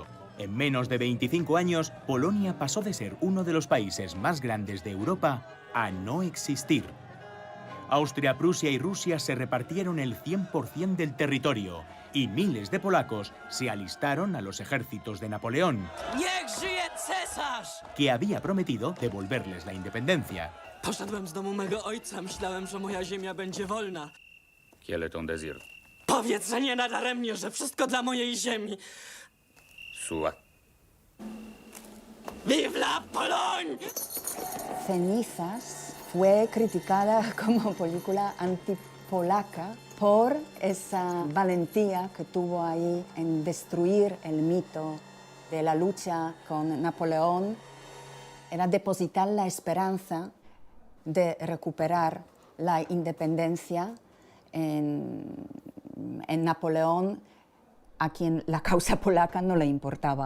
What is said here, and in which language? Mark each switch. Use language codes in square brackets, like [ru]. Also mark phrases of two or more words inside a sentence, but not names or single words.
[es] En menos de 25 años, Polonia pasó de ser uno de los países más grandes de Europa a no existir. Austria, Prusia y Rusia se repartieron el 100% del territorio y miles de polacos se alistaron a los ejércitos de Napoleón, que había prometido devolverles la independencia. [pl] Poszedłem z domu mego ojca, myślałem, że moja ziemia będzie wolna. [fr] Kiele ton désir? [pl] Powiedz, że nie nadaremnie, że wszystko dla mojej ziemi. [fr] Soit. Vive la Pologne! [es] Cenizas fue criticada como película antipolaca por esa valentía que tuvo ahí en destruir el mito de la lucha con Napoleón. Era depositar la esperanza de recuperar la independencia en Napoleón, a quien la causa polaca no le importaba.